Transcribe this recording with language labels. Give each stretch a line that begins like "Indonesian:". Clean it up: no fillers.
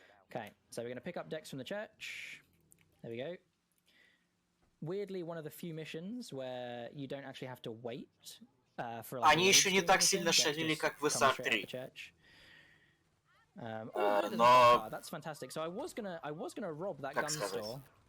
English: Okay, so we're going to pick up decks from the church. There we go. Weirdly, one of the few missions where you don't actually have to wait for.
Russian: Они еще не так сильно шалили, как в ESA 3.
English: Но that's fantastic. So I was gonna rob that gun store.